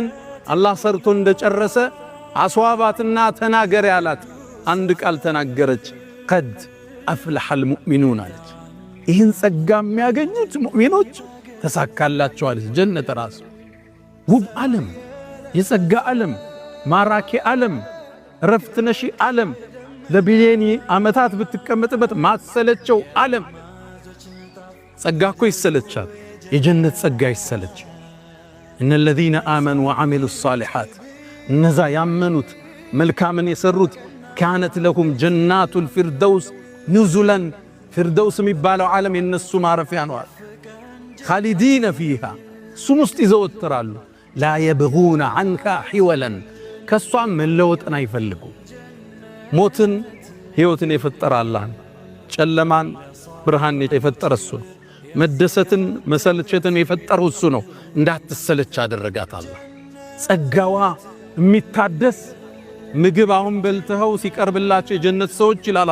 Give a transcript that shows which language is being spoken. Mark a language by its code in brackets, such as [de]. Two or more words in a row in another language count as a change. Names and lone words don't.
[am] አላህ ሰርቶ እንደጨረሰ አስዋባትና ተናገር ያላት አንድ ቃል ተናገረች። [ar] قد أفلح المؤمنون [am] አለች። ይህን ጸጋ የሚያገኙት ሙእሚኖች ተሳካላቸዋል። ጀነት ራሱ ውብ ዓለም፣ የጸጋ ዓለም፣ ማራኪ ዓለም፣ ረፍት ነሺ ዓለም፣ ለቢሊየን ዓመታት ብትቀመጥበት ማሰለቸው ዓለም። ጸጋ እኮ ይሰለቻል፣ የጀነት ጸጋ ይሰለች። እነ [ar] الذين آمنوا وعملوا الصالحات [am] እነዛ ያመኑት መልካምን የሰሩት [ar] كانت لهم جنات الفردوس نزلا [am] فردوس የሚባለው ዓለም የነሱ ማረፊያ ነው። [ar] خالدين فيها [am] እሱም ውስጥ ይዘወትራሉ። [ar] لا يبغون عنها حولا [am] ከሷም መለወጥን አይፈልጉ። ሞትን ሕይወትን የፈጠረ አላህ፣ ጨለማን ብርሃን የፈጠረ እሱ ነው። መደሰትን መሰልቸትን የፈጠረው እሱ ነው። እንዳትሰለች አደረጋት አላህ። ጸጋዋ የሚታደስ ምግብ አሁን በልተው ሲቀርብላቸው የጀነት ሰዎች ይላል